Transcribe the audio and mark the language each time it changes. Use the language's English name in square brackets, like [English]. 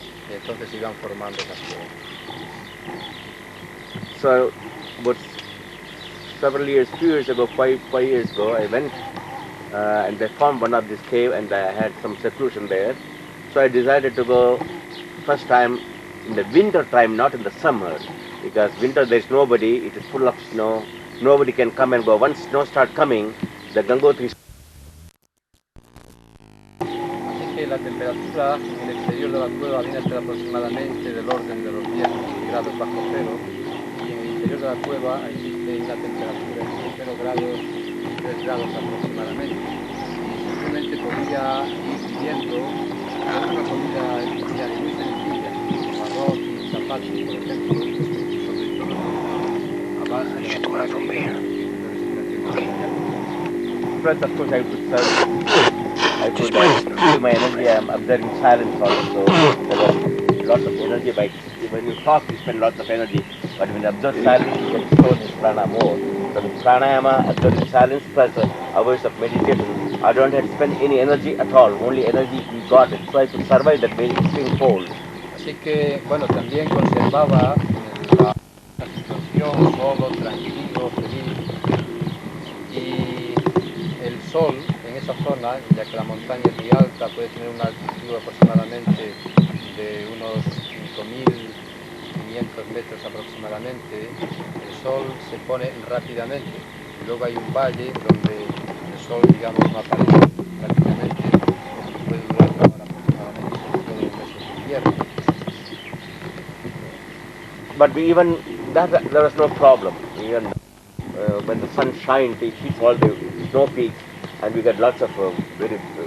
[Spanish] Y entonces iban formando las flores. [English] So, but several years, 2 years ago, five years ago, I went and they found one of this cave and I had some seclusion there. So I decided to go first time in the winter time, not in the summer, because winter there's nobody, it is full of snow, nobody can come and go. Once snow start coming, the Gangotri. [Spanish] Así que la temperatura en el exterior de la cueva viene a ser aproximadamente del orden de los 10 grados bajo cero y en el interior de la cueva existe una temperatura entre 0 grados y 3 grados aproximadamente. Y simplemente podía ir viviendo una comida diaria muy sencilla, como arroz y zapatos, por ejemplo, sobre todo a base de respiración artificial. [English] First, of course, I could feel my energy. I'm observing silence also. There was lots of energy by when you talk, you spend lots of energy, but when you observe silence, you can store this prana more. So the pranayama, observing silence plus hours of meditation, I don't have to spend any energy at all, only energy we got it. So I could survive that very extreme cold. [Spanish] Así que, bueno, también conservaba la situación solo, tranquilo, feliz. Y el sol en esa zona, ya que la montaña es muy alta, puede tener una altitud aproximadamente de unos 5.500 metros aproximadamente, el sol se pone rápidamente. Y luego hay un valle donde el sol, digamos, no aparece prácticamente, porque puede durar una hora aproximadamente, sobre todo en los meses de invierno. [English] But even that, there was no problem. Even when the sun shines, it hits all the snow peaks, and we get lots of very.